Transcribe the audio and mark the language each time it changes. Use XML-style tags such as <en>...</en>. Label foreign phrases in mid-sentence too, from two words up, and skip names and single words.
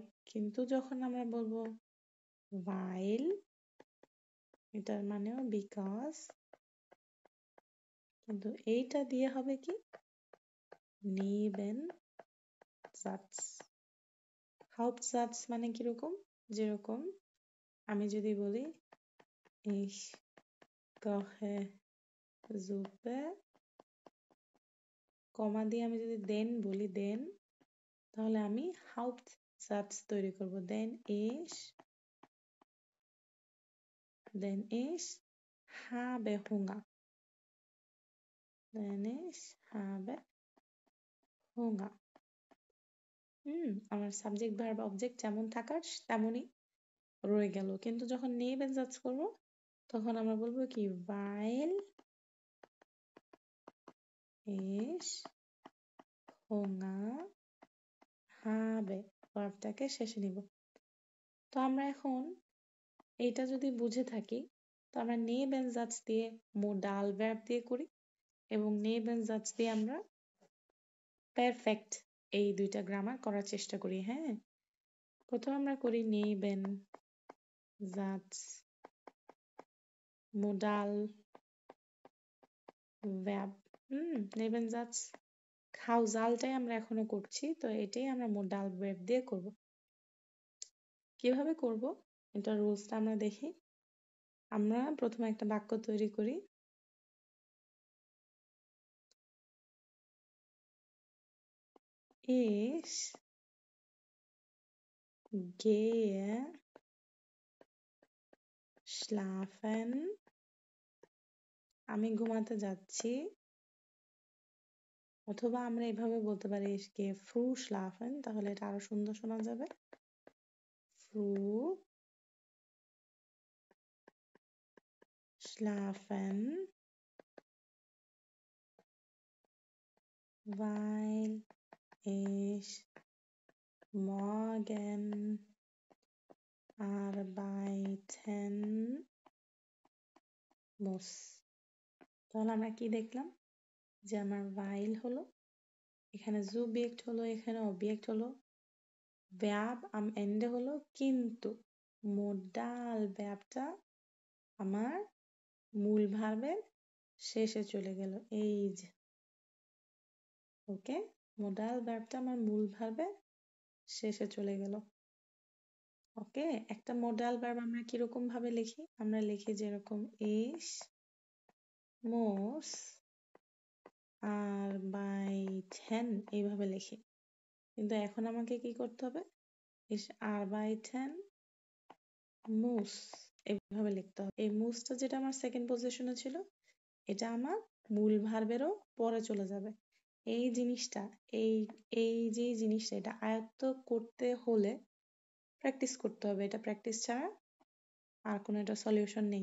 <bn>কিন্তু যখন আমরা বলবো weil, এটার মানেও because, কিন্তু এইটা দিয়ে হবে কি Nebensatz। Hauptsatz মানে কিরকম, যেরকম আমি যদি বলি</bn> <de>ich koche Suppe,</de> <bn>কমা দিয়ে আমি যদি then বলি then, তাহলে আমি Hauptsatz তৈরি করব।</bn> <de>then ich habe Hunger, then ich habe Hunger।</de> <bn>আমার সাবজেক্ট ভার্ব অবজেক্ট যেমন থাকার তেমনই রয়ে গেল। কিন্তু যখন Nebensatz করব তখন আমরা বলবো কি</bn> <de>weil ich Hunger habe,</de> <bn>ভার্বটাকে শেষে নিব। তো আমরা এখন এইটা যদি বুঝে থাকি, তো আমরা Nebensatz দিয়ে</bn> <en>modal verb</en> <bn>দিয়ে করি এবং Nebensatz দিয়ে আমরা perfect এই দুইটা গ্রামার করার চেষ্টা করি। হ্যাঁ, প্রথমে আমরা করি Nebensatz</bn> <en>modal verb।</en> <bn>Nebensatz causal-টাই আমরা এখনো করছি, তো এটাই আমরা</bn> <en>modal verb</en> <bn>দিয়ে করব। কিভাবে করব এটা রুলসটা আমরা দেখি। আমরা প্রথমে একটা বাক্য তৈরি করি।</bn> <de>Ich gehe schlafen,</de> <bn>আমি ঘুমাতে যাচ্ছি। অথবা আমরা এভাবে বলতে পারি</bn> <de>ich gehe früh schlafen,</de> <bn>তাহলে এটা আরো সুন্দর শোনা যাবে।</bn> <de>früh schlafen, weil ich morgen arbeiten muss।</de> <bn>তাহলে আমরা কি দেখলাম যে আমার weil হলো, এখানে Subjekt হলো, এখানে Objekt হলো, verb</bn> <de>am Ende</de> <bn>হলো, কিন্তু</bn> <en>modal verb-</en> <bn>টা আমার মূল ভার্বের শেষে চলে গেল। এই যে ওকে,</bn> <en>modal verb-</en> <bn>টা আমার মূল ভার্বের শেষে চলে গেল। ওকে, একটা</bn> <en>modal verb</en> <bn>আমরা কিরকম ভাবে লিখি, আমরা লিখি যেরকম</bn> <de>ich muss arbeiten,</de> <bn>এইভাবে লিখি। কিন্তু এখন আমাকে কি করতে হবে,</bn> <de>ich arbeiten muss</de> <bn>এইভাবে লিখতে হবে। এই মুসটা যেটা আমার সেকেন্ড পজিশনে ছিল, এটা আমার মূল ভার্বেরও পরে চলে যাবে। এই জিনিসটা, এই এই যে জিনিসটা, এটা আয়ত্ত করতে হলে প্র্যাকটিস করতে হবে। এটা প্র্যাকটিস ছাড়া আর কোনো এটা সলিউশন নেই।</bn>